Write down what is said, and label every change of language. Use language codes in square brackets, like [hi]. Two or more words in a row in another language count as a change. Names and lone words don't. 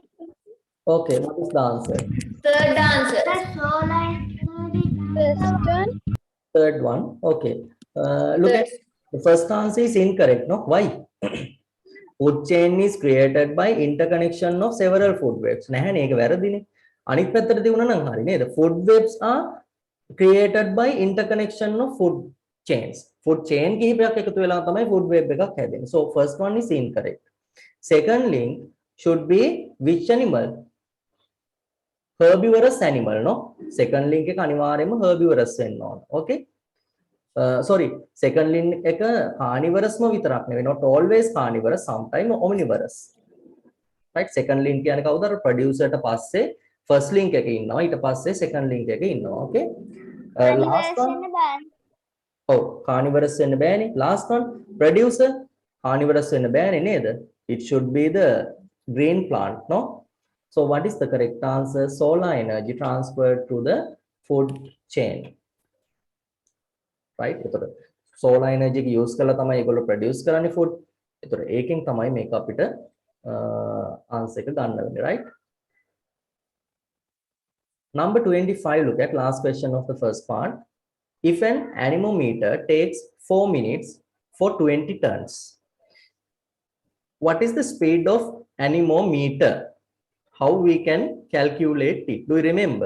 [en] Okay. What is the answer? Third answer. The solar energy. Third one. Okay. Look at the first answer is incorrect. No. Why? Food chain is created by interconnection of several food webs. [si] නැහැනේ ඒක වැරදිනේ. අනිත් පැත්තට තියුණා නම් හරි නේද? [en] Food webs are created by interconnection of food chains. Food chain [si] කිහිපයක් එකතු වෙලා තමයි [en] food web [si] එකක් හැදෙන්නේ. [en] So first one is incorrect. Second link should be which animal? Herbivorous animal, no? Second link [si] එක අනිවාර්යයෙන්ම herbivorous වෙන්න ඕන. Okay? [en] Sorry, second link [si] එක carnivorous ම විතරක් නෙවෙයි, [en] not always carnivorous, sometimes omnivorous. Right? Second link [si] කියන්නේ කවුද? අර producer ට පස්සේ [en] first link [si] එකේ ඉන්නවා, ඊට පස්සේ [en] second link [si] එකේ ඉන්නවා. [en] Okay? Last one. Oh, carnivorous [si] වෙන්න බෑනේ. [en] Last one, producer carnivorous [si] වෙන්න බෑනේ නේද? [en] It should be the green plant, no? So what is the correct answer? Solar energy transferred to the food chain. [si] Right? එතකොට [en] solar energy [si] එක use කරලා තමයි ඒගොල්ලෝ produce කරන්නේ food. එතකොට ඒකෙන් තමයි මේක අපිට answer එක ගන්න වෙන්නේ, [en] right? Number 25, look at last question of the first part. If an anemometer takes 4 minutes for 20 turns, what is the speed of anemometer? How we can calculate it? Do you remember?